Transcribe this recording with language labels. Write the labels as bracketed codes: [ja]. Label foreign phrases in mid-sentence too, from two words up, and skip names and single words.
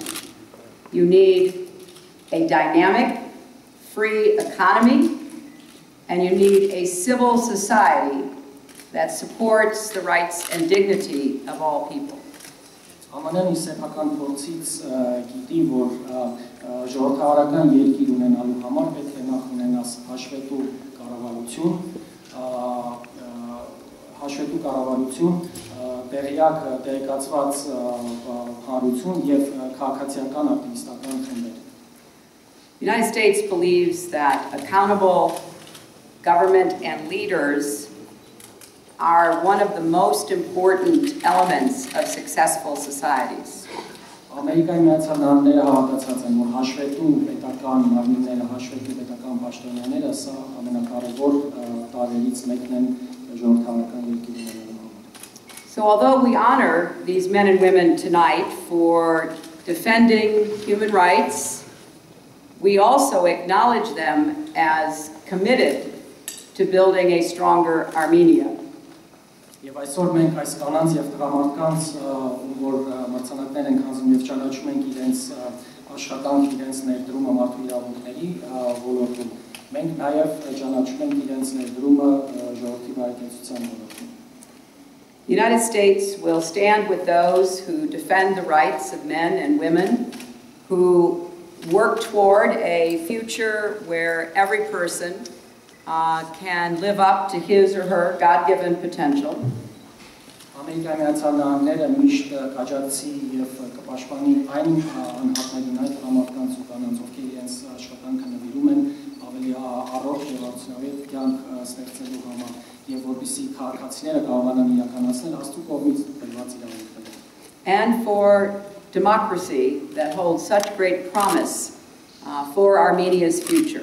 [en] You need a dynamic, free economy, and you need a civil society that supports the rights and dignity of all people. [hy] Ամանյանի սեփական փորձից գիտի, որ ժողովրդավարական երկիր ունենալու համար պետք է նախ ունենաս հաշվետու կառավարություն, տեղեկացված հանրություն եւ քաղաքացիական ակտիվիստական խմբեր. [en] The United States believes that accountable government and leaders are one of the most important elements of successful societies. [hy] Ամերիկայի Միացյալ Նահանգները հավատացած են, որ հաշվետու պետական մարմինները, հաշվետու պետական պաշտոնյաները սա ամենակարևոր տարրերից մեկն են ժողովրդավարական երկիրի ունենալու համար. [en] So although we honor these men and women tonight for defending human rights, we also acknowledge them as committed to building a stronger Armenia. [hy] Եվ այսօր մենք այս կանանց եւ տղամարդկանց, որ մրցանակներ են հանձնում եւ ճանաչում ենք իրենց աշխատանք, իրենց ներդրումը մարդու իրավունքների ոլորտում, մենք նաեւ ճանաչում ենք իրենց ներդրումը ժողովրդի բարեկեցության ոլորտում. [en] The United States will stand with those who defend the rights of men and women, who work toward a future where every person can live up to his or her God-given potential. [hy] Ամերիկայի Միացյալ Նահանգները միշտ կաջակցի եւ կպաշտպանի այն անհատներին, այդ տղամարդկանց ու կանանց, ովքեր իրենց աշխատանքը նվիրում են ավելի առողջ եւ արդյունավետ կյանք ստեղծելու համար եւ որպեսզի քաղաքացիները կարողանան իրականացնել Աստծո կողմից տրված իրավունքները. [en] And for democracy that holds such great promise for Armenia's future.